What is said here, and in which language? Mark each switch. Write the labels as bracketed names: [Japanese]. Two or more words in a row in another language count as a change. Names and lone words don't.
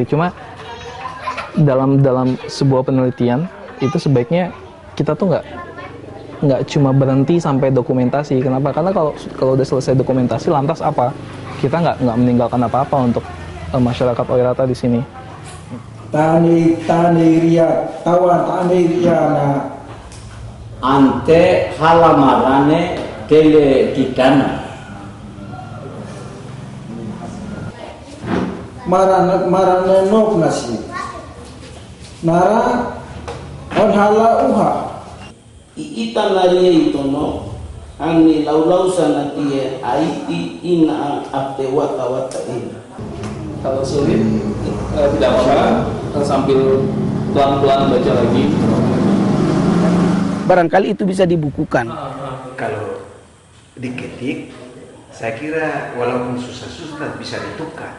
[Indonesian] Cuma dalam sebuah penelitian itu sebaiknya kita tuh nggak cuma berhenti sampai dokumentasi. Kenapa? Karena kalau udah selesai dokumentasi, lantas apa? Kita nggak meninggalkan apa-apa untuk masyarakat Oirata di sini. [Oirata] Tani ria tawan tani ria na ante halamarane tele kitana marane nok nasi nara on hala uha. Iita nari itu no, angni lau sana tie aiti ina apte wata ini. [Indonesian] Kalau sulit tidak apa-apa, sambil pelan-pelan baca lagi. Barangkali itu bisa dibukukan. Kalau diketik, saya kira walaupun susah-susah bisa ditukar.